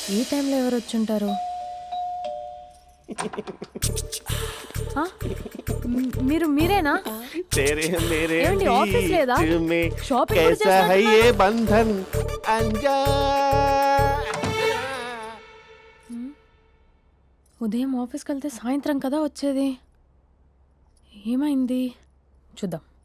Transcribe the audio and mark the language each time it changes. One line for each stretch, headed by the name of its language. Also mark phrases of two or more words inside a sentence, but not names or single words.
Telugu: టైంలో ఎవరు వచ్చుంటారు? ఆ? మీరేనా?
Hindi: तेरे मेरे
Telugu: ఏమండి, ఆఫీస్ లేదా?
Hindi: बीच में
Telugu: షాపింగ్ కూడా
Hindi: कैसा है
Telugu: చేస్తున్నారు?
Hindi: ये बंधन अंजा
Telugu: ఉదయం ఆఫీస్కి వెళ్తే సాయంత్రం కదా వచ్చేది. ఏమైంది చూద్దాం.